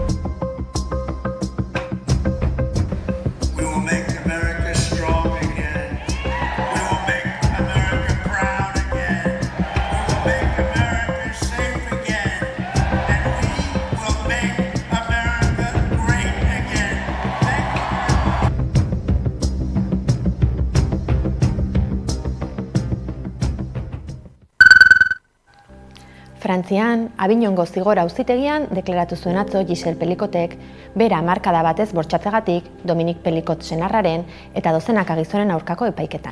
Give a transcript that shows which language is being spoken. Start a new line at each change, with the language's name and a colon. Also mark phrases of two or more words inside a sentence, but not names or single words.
English: We will make America strong again. We will make America proud again. We will make America safe again. And we will make America great again.
Basque: Frantzian, Avignongo zigor auzitegian deklaratu zuen atzo Giselle Pellicotek bera hamarkada batez bortxatzegatik Dominique Pellicot senarraren eta dozenaka gizonen aurkako epaiketan.